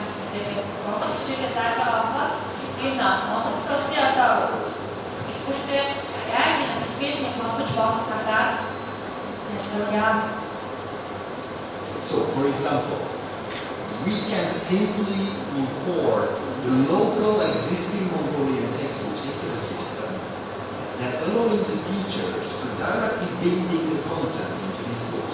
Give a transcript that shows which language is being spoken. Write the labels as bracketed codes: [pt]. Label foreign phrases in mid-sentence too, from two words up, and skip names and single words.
[mn] тэгээд Монгол хичээлээ зааж байгаа болохоор энэ Монгол улсын одоо бүртээ яаж аппликейшнийг холбож болох талаар ярьж. [en] So, for example, we can simply import the local existing Mongolian textbooks into the system, that allowing the teachers to directly build in the content into these books.